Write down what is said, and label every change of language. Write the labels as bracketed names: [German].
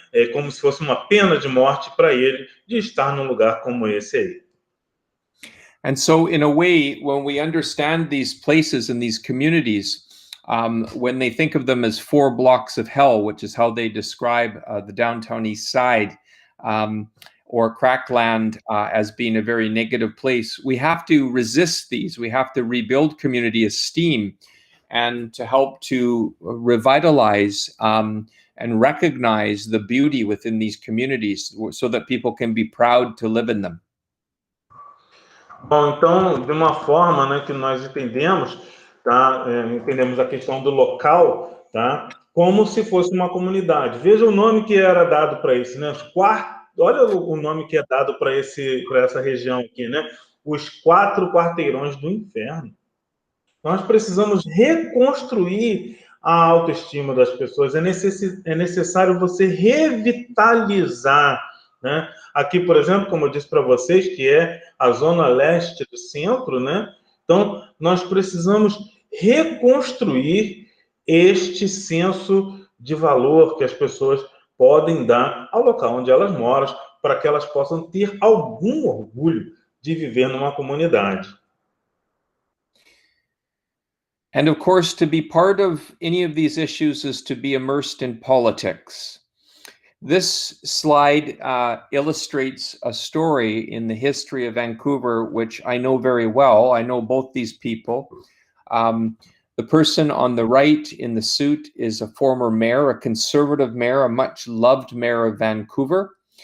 [Portuguese] É como se fosse uma pena de morte para ele de estar num lugar como esse aí. [English] And so, in a way, when we understand these places and these communities, when they think of them as 4 blocks of hell, which is how they describe the downtown East Side, or Crackland as being a very negative place, we have to resist these. We have to rebuild community esteem and to help to revitalize and recognize the beauty within these communities so that people can be proud to live in them. [Portuguese] Bom, então, de uma forma, né, que nós entendemos, tá? Entendemos a questão do local, tá? Como se fosse uma comunidade. Veja o nome que era dado para esse, né? Olha o nome que é dado para essa região aqui, né? Os 4 quarteirões do inferno. Nós precisamos reconstruir a autoestima das pessoas. É necessário você revitalizar, né? Aqui, por exemplo, como eu disse para vocês, que é a zona leste do centro, né? Então, nós precisamos reconstruir este senso de valor que as pessoas podem dar ao local onde elas moram, para que elas possam ter algum orgulho de viver numa comunidade. [English] And of course, to be part of any of these issues is to be immersed in politics. This slide illustrates a story in the history of Vancouver, which I know very well. I know both these people. The person on the right in the suit is a former mayor, a conservative mayor, a much loved mayor of Vancouver.